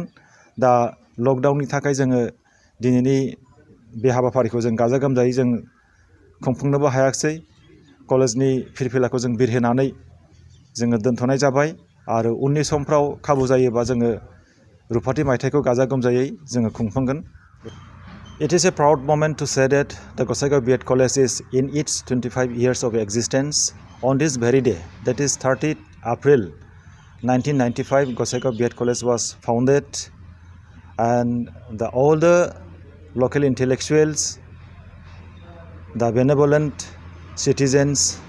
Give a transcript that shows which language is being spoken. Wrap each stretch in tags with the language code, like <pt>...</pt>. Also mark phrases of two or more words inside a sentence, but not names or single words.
<brx>दा लकडाउननि थाखाय जोङो दिनैनि बे हाबाफारिखौ जों गाजा गोमजायै जों खुंफुंनोबो हायाखिसै। कलेजनि फिरफिलाखौ जों बिरहोनानै जोङो दोनथ'नाय जाबाय आरो उननि समफ्राव खाबु जायोबा जोङो रुपाथि मायथाइखौ गाजा गोमजायै जोङो खुंफुंगोन।</brx> <en>It is a proud moment to say that the Gossaigaon B.Ed College is in its 25 years of existence. On this very day, that is 30th April 1995, Gossaigaon B.Ed College was founded, and all the local intellectuals, the benevolent citizens</en>